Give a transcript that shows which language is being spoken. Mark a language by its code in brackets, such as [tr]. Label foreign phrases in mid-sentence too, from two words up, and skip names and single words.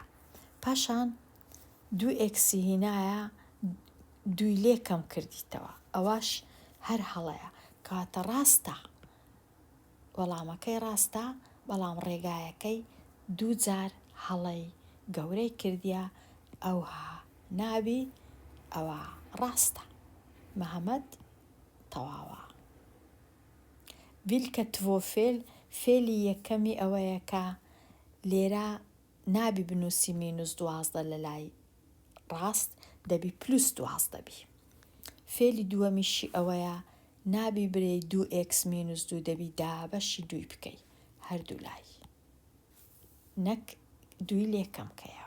[ckb] پاشان 2x هینایە 2 لێ کەم کردیتەوە ئەوەش هەر هەڵەیە کاتە ڕاستە. وەڵامەکەی ڕاستە بەڵام ڕێگایەکەی 2 جار هەڵەی گەورەی کردیا ئەوها نابی ئەوە ڕاستە. محەممەد تەواوە. [sv] vilka två fel [ckb] فێلی یەکەمی ئەوەیە کە لێرە نابی بنووسی -12 لە لای ڕاست دەبی +12 بی. فێلی دووەمیشی ئەوەیە نابی برێ 2x - 2 دەبی دابەشی 2 بکەی هەردوو لای نەک 2 لێکەم کەیەوە.